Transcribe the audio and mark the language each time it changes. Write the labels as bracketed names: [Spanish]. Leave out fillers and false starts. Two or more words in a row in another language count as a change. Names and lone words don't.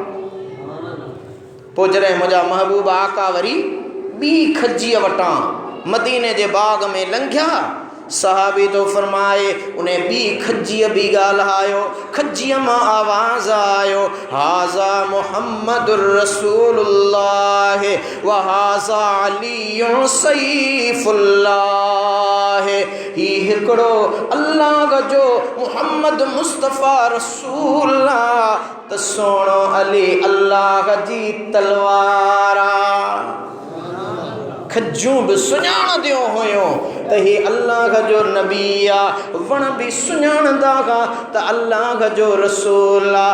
[Sindhi] पोइ जॾहिं मुंहिंजा महबूब आका वरी ॿी खजीअ वटां मदीने जे बाग़ में लंघिया, सहाबी तो फरमाए उन्हें ॿी खजीअ बि ॻाल्हायो। खजीअ मां आवाज़ आयो [Arabic] هذا محمد رسول الله [Sindhi] है [Arabic] وهذا علي سيف الله [Sindhi] है। ही हिकड़ो अल्लाह जो मुहम्मद मुस्तफ़ा रसूलुल्लाह त सोनो अली अल्लाह जी तलवारा। खजू भी सुञाण दियो हुयो त ही अल्लाह जो नबी आ, वण भी सुञाणदा का त अल्लाह जो रसूल आ।